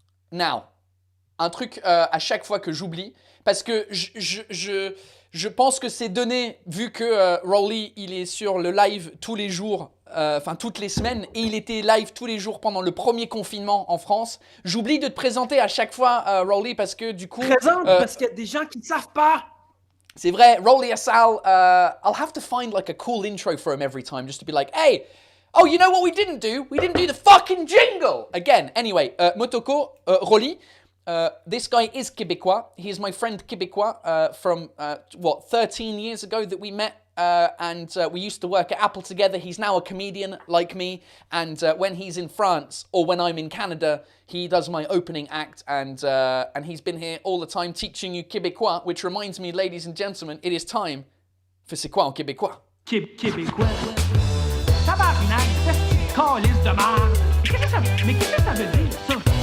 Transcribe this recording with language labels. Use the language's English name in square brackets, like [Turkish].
[English] Now, [French] un truc à chaque fois que j'oublie, parce que je pense que c'est donné, vu que Rolly, il est sur le live tous les jours, enfin toutes les semaines, et il était live tous les jours pendant le premier confinement en France. J'oublie de te présenter à chaque fois, Rolly, parce que du coup... parce qu'il y a des gens qui ne savent pas. C'est vrai, [English] Rolly Asal, I'll have to find like a cool intro for him every time, just to be like, hey, oh, you know what we didn't do? We didn't do the fucking jingle! Again, anyway, Motoko, Rolly, this guy is Québécois. He is my friend Québécois from, 13 years ago that we met. And we used to work at Apple together. He's now a comedian like me. And when he's in France or when I'm in Canada, he does my opening act. And he's been here all the time teaching you Québécois, which reminds me, ladies and gentlemen, it is time for [French] C'est quoi en Québécois? [English] Québécois. [French] Tabarnak, c'est calice de merde. Mais qu'est-ce que ça veut dire, ça?